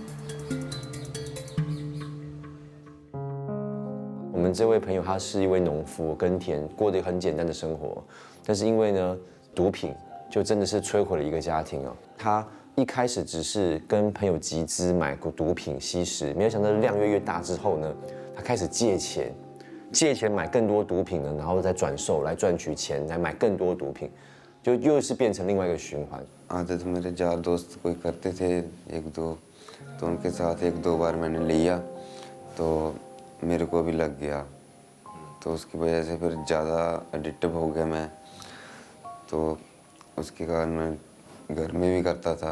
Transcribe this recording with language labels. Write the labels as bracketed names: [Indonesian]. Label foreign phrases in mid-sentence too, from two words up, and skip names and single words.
[Chinese] 我们这位朋友他是一位农夫，耕田，过得很简单的生活，但是因为呢毒品，就真的是摧毁了一个家庭哦。他 一开始只是跟朋友集资买毒品吸食，没有想到量越大之后呢，他开始借钱买更多毒品呢，然后再转售来赚取钱，来买更多毒品，就又是变成另外一个循环。 [Hindi] आदत मेरे यार दोस्त कोई करते थे 1-2, तो उनके साथ 1-2 बार मैंने लिया तो मेरे को भी लग गया, तो उसकी वजह से फिर ज़्यादा एडिक्टिव हो गया मैं, तो उसके कारण मैं घर में भी करता था.